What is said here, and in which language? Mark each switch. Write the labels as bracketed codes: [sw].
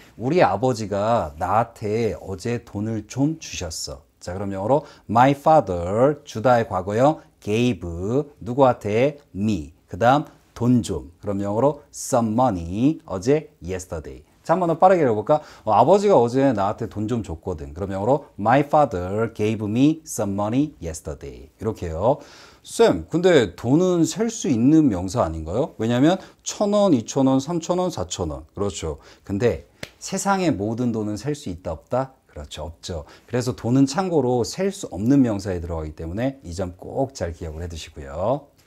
[ko] 우리 아버지가 나한테 어제 돈을 좀 주셨어. 자, 그럼 영어로 [en] My father, [ko] 주다의 과거형 gave, 누구한테? Me. 그 다음 돈 좀. 그럼 영어로 [en] some money, [ko] 어제 yesterday. 자, 한번 더 빠르게 읽어볼까? 아버지가 어제 나한테 돈 좀 줬거든. 그럼 영어로 [en] My father gave me some money yesterday. [ko] 이렇게요. 쌤, 근데 돈은 셀 수 있는 명사 아닌가요? 왜냐면 1,000원, 2,000원, 3,000원, 4,000원. 그렇죠. 근데 세상의 모든 돈은 셀 수 있다 없다? 그렇죠. 없죠. 그래서 돈은 참고로 셀 수 없는 명사에 들어가기 때문에 이 점 꼭 잘 기억을 해 두시고요.